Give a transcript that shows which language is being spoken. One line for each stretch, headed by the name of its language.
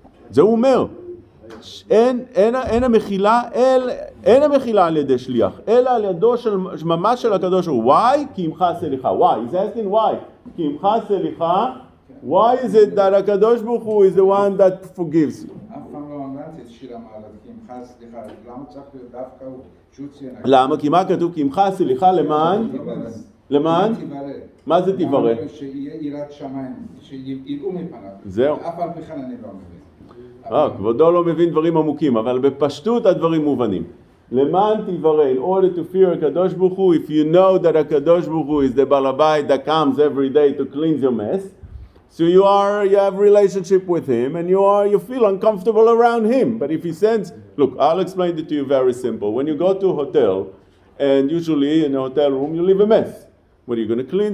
Hebrew: זה הוא אומר, אין המחילה על ידי שליח, אלא על ידו ממש של הקדוש ברוך הוא.
English: Why?
Hebrew: כי עמך סליחה.
English: Why? He's asking why.
Hebrew: כי עמך סליחה. Why is it that הקדוש ברוך הוא is the one that forgives? אף פעם לא אמרתי את שיר המעלת, כי עמך סליחה. למה צריך להיות דווקא הוא? שהוא ציין. למה? כי מה כתוב? כי עמך סליחה למען? למען? מה זה תברא? שיהיה יראת שמיים, שיראו מפניו. זהו. אף על פי כן אני לא מבין. כבודו לא מבין דברים עמוקים, אבל בפשטות הדברים מובנים. למען תברא,
English: in order to fear הקדוש ברוך הוא, if you know that הקדוש ברוך הוא is the balabait that comes every day to cleanse your mess, so you have relationship with him and you feel uncomfortable around him. But if he sends, look, I'll explain it to you very simple. When you go to a hotel, and usually in a hotel room you leave a mess. What are you going to clean?